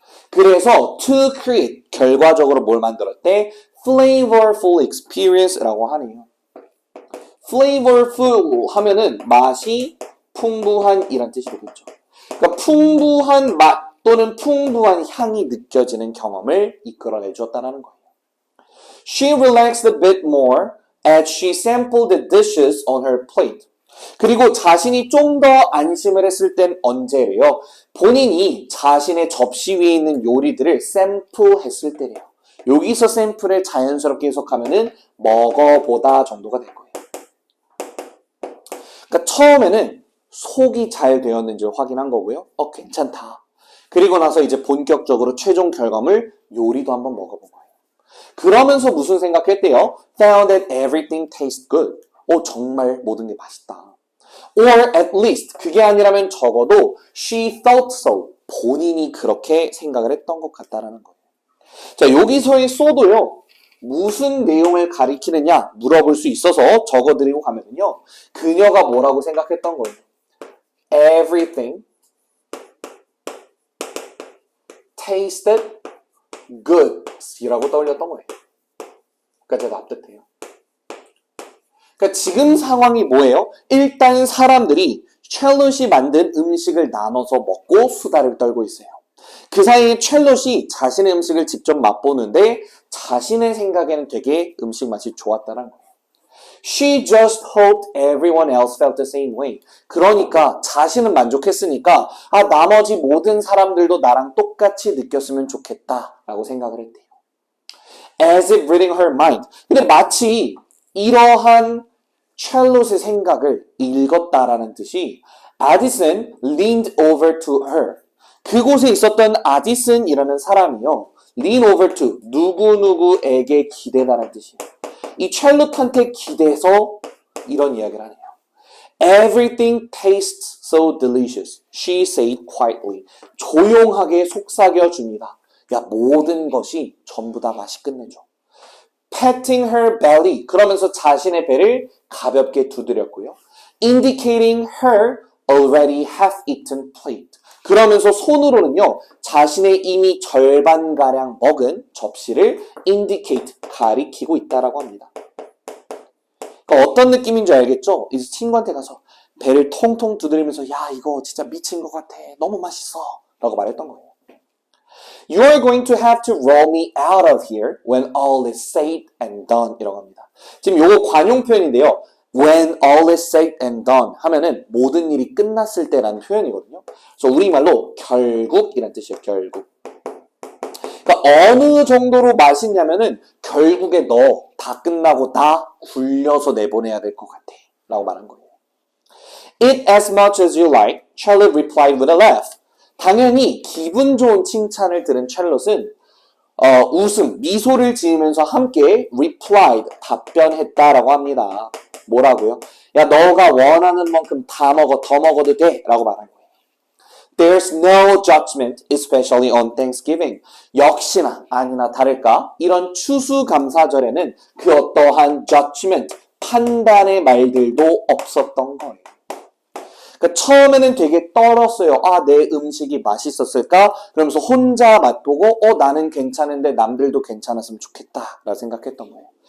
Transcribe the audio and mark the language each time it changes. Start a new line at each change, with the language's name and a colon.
Korean: 그래서 to create 결과적으로 뭘 만들었대? flavorful experience라고 하네요. flavorful 하면은 맛이 풍부한 이란 뜻이 되겠죠. 그러니까 풍부한 맛 또는 풍부한 향이 느껴지는 경험을 이끌어내 주었다는 거예요.
English: She relaxed a bit more as she sampled the dishes on her plate.
Korean: 그리고 자신이 좀 더 안심을 했을 땐 언제래요? 본인이 자신의 접시 위에 있는 요리들을 샘플했을 때래요. 여기서 샘플을 자연스럽게 해석하면은 먹어보다 정도가 될 거예요. 그러니까 처음에는 속이 잘 되었는지를 확인한 거고요. 괜찮다. 그리고 나서 이제 본격적으로 최종 결과물 요리도 한번 먹어본 거예요. 그러면서 무슨 생각했대요?
English: Found that everything tastes good.
Korean: 정말 모든 게 맛있다.
English: Or at least
Korean: 그게 아니라면 적어도
English: she thought so.
Korean: 본인이 그렇게 생각을 했던 것 같다라는 거예요. 자, 여기서의 so도요. 무슨 내용을 가리키느냐 물어볼 수 있어서 적어드리고 가면요. 그녀가 뭐라고 생각했던 거예요?
English: Everything tasted good
Korean: 이라고 떠올렸던 거예요. 그러니까 납득돼요. 그러니까 지금 상황이 뭐예요? 일단 사람들이 찰롯이 만든 음식을 나눠서 먹고 수다를 떨고 있어요. 그 사이에 찰롯이 자신의 음식을 직접 맛보는데 자신의 생각에는 되게 음식 맛이 좋았다는 거예요.
English: She just hoped everyone else felt the same way.
Korean: 그러니까 자신은 만족했으니까 나머지 모든 사람들도 나랑 똑같이 느꼈으면 좋겠다라고 생각을 했대요.
English: As if reading her mind.
Korean: 근데 마치 이러한 찰롯의 생각을 읽었다라는 뜻이
English: Addison leaned over to her.
Korean: 그곳에 있었던 아디슨이라는 사람이요. lean over to 누구누구에게 기대다라는 뜻이에요. 이 찰롯한테 기대서 이런 이야기를 하네요.
English: Everything tastes so delicious. She said quietly.
Korean: 조용하게 속삭여줍니다. 모든 것이 전부 다 맛이 끝내죠.
English: Patting her belly.
Korean: 그러면서 자신의 배를 가볍게 두드렸고요.
English: Indicating her already half-eaten plate.
Korean: 그러면서 손으로는요. 자신의 이미 절반가량 먹은 접시를 indicate, 가리키고 있다라고 합니다. 그러니까 어떤 느낌인 줄 알겠죠? 이제 친구한테 가서 배를 통통 두드리면서 이거 진짜 미친 것 같아. 너무 맛있어. 라고 말했던 거예요.
English: You are going to have to roll me out of here when all is said and done 이라고 합니다.
Korean: 지금 요거 관용 표현인데요.
English: When all is said and done
Korean: 하면은 모든 일이 끝났을 때라는 표현이거든요. 그래서 우리말로 결국이라는 뜻이에요. 결국. 그러니까 어느 정도로 맛있냐면은 결국에 너 다 끝나고 다 굴려서 내보내야 될 것 같아. 라고 말한 거예요.
English: Eat as much as you like, Charlotte replied with a laugh.
Korean: 당연히 기분 좋은 칭찬을 들은 찰롯은 웃음, 미소를 지으면서 함께 replied, 답변했다라고 합니다. 뭐라고요? 너가 원하는 만큼 다 먹어, 더 먹어도 돼 라고 말한 거예요.
English: There's no judgment, especially on Thanksgiving.
Korean: 역시나 아니나 다를까 이런 추수감사절에는 그 어떠한 judgment, 판단의 말들도 없었던 거예요. 그러니까 처음에는 되게 떨었어요. 내 음식이 맛있었을까? 그러면서 혼자 맛보고 나는 괜찮은데 남들도 괜찮았으면 좋겠다 라고 생각했던 거예요.